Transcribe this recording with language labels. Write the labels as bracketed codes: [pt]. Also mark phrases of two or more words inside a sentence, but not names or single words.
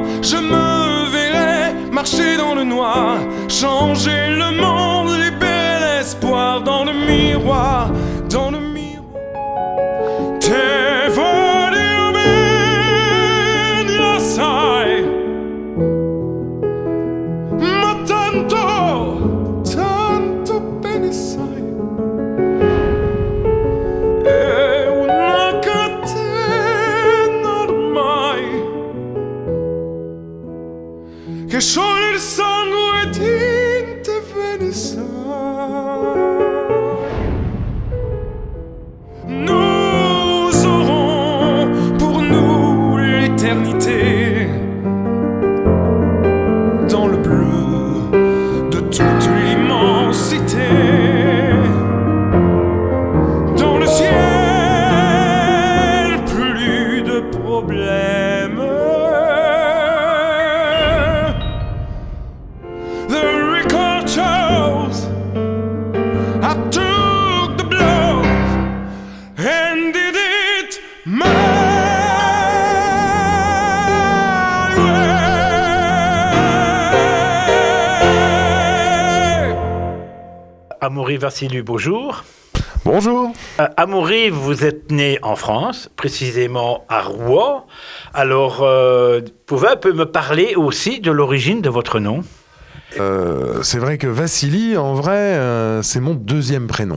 [fr] je me verrai marcher dans le noir, changer le monde, libérer l'espoir dans le miroir, dans le miroir. [it] Te voglio bene, lo sai, ma tanto, tanto bene sai. È una catena ormai che scioglie il sangue tinte ve ne sai. [fr] Nous aurons pour nous l'éternité dans le bleu de toute l'immensité, dans le ciel plus de problèmes. [en] The record shows I took the blow and did it my way. [fr] Amaury Vassiliou, bonjour. Bonjour. Amaury, vous êtes né en France, précisément à Rouen. Alors, pouvez un peu me parler aussi de l'origine de votre nom? C'est vrai que Vassili, en vrai, c'est mon deuxième prénom.